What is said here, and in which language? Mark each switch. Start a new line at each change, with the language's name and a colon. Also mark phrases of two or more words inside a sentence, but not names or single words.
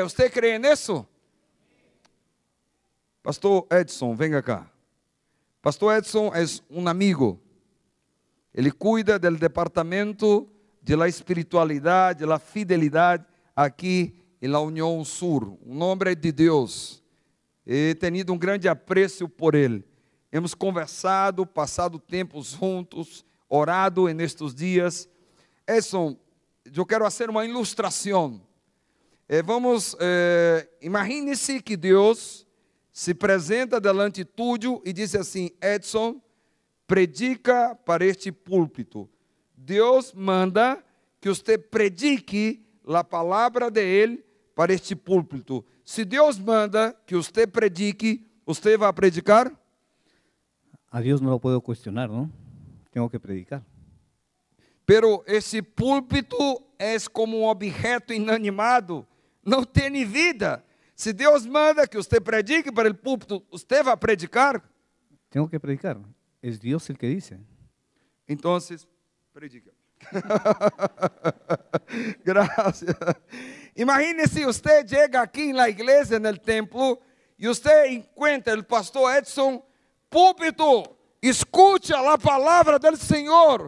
Portuguese: Você crê nisso? Pastor Edson, venga cá. Pastor Edson é um amigo. Ele cuida do departamento
Spanish: de la
Portuguese: espiritualidade,
Spanish: de la
Portuguese: fidelidade aqui na União Sur. Um homem de Deus.
Spanish: He tenido
Portuguese: um grande apreço por ele.
Spanish: Hemos conversado,
Portuguese: passado tempos juntos, orado nestes dias. Edson, eu quero fazer uma ilustração. Imagine-se que Deus se apresenta delante tudo e diz assim, Edson, predica para este púlpito. Deus manda que você predique a palavra de Ele para este púlpito. Se Deus manda que você predique, você vai predicar?
Spanish: A Dios no lo puedo cuestionar, ¿no? Tengo que predicar.
Portuguese: Pero esse púlpito é como um objeto inanimado, não tem vida. Se Deus manda que você predique para o púlpito, você vai predicar?
Spanish: Tengo que predicar. Es Dios el que dice.
Portuguese: Então, predica. Graças. Imagine se você chega aqui na igreja, no templo, e você encontra o pastor Edson, púlpito, escute a palavra do Senhor.